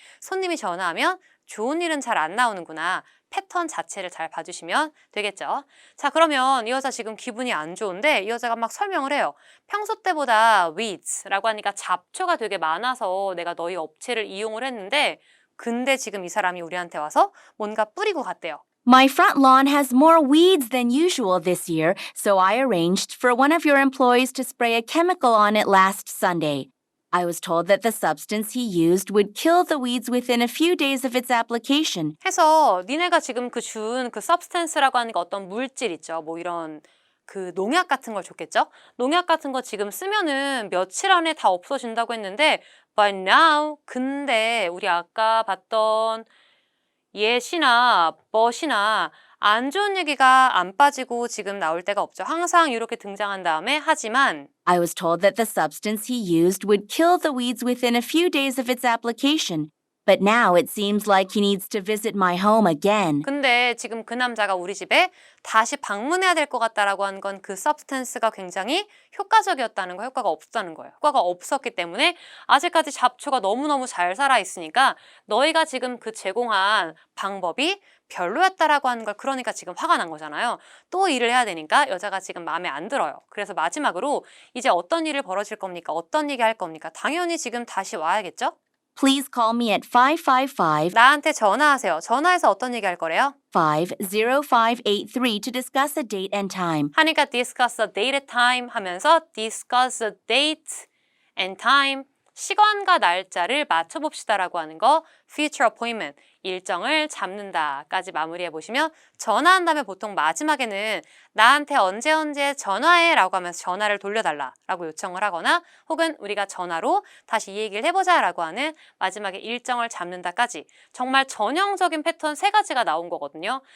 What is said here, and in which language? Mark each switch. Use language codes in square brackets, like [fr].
[ko] 손님이 전화하면 좋은 일은 잘 안 나오는구나. 패턴 자체를 잘 봐주시면 되겠죠. 자, 그러면 이 여자 지금 기분이 안 좋은데 이 여자가 막 설명을 해요. 평소 때보다 weeds라고 하니까 잡초가 되게 많아서 내가 너희 업체를 이용을 했는데 근데 지금 이 사람이 우리한테 와서 뭔가 뿌리고 갔대요. [en] My front lawn has more weeds than usual this year, so I arranged for one of your employees to spray a chemical on it last Sunday. I was told that the substance he used would kill the weeds within a few days of its application. [ko] 해서 니네가 지금 준 그 substance라고 하는 게 어떤 물질 있죠. 뭐 이런 그 농약 같은 걸 줬겠죠? 농약 같은 거 지금 쓰면은 며칠 안에 다 없어진다고 했는데 [en] but now [ko] 근데 우리 아까 봤던 yes이나 but이나 안 좋은 얘기가 안 빠지고 지금 나올 때가 없죠. 항상 이렇게 등장한 다음에 하지만 [en] I was told that the substance he used would kill the weeds within a few days of its application. But now it seems like he needs to visit my home again. [ko] 근데 지금 그 남자가 우리 집에 다시 방문해야 될 것 같다라고 한 건 그 서브스턴스가 굉장히 효과적이었다는 거, 효과가 없다는 거예요. 효과가 없었기 때문에 아직까지 잡초가 너무너무 잘 살아있으니까 너희가 지금 그 제공한 방법이 별로였다라고 하는 걸 그러니까 지금 화가 난 거잖아요. 또 일을 해야 되니까 여자가 지금 마음에 안 들어요. 그래서 마지막으로 이제 어떤 일이 벌어질 겁니까? 어떤 얘기 할 겁니까? 당연히 지금 다시 와야겠죠? [en] Please call me at 555 [ko] 나한테 전화하세요. 전화해서 어떤 얘기 할 거래요? [en] 50583 to discuss a date and time. [ko] 하니까 [en] discuss a date and time [ko] 하면서 discuss a date and time 시간과 날짜를 맞춰봅시다라고 하는 거 [en] future appointment [ko] 일정을 잡는다까지 마무리해 보시면 전화한 다음에 보통 마지막에는 나한테 언제 전화해 라고 하면서 전화를 돌려달라 라고 요청을 하거나 혹은 우리가 전화로 다시 이 얘기를 해보자 라고 하는 마지막에 일정을 잡는다까지 정말 전형적인 패턴 3가지가 나온 거거든요.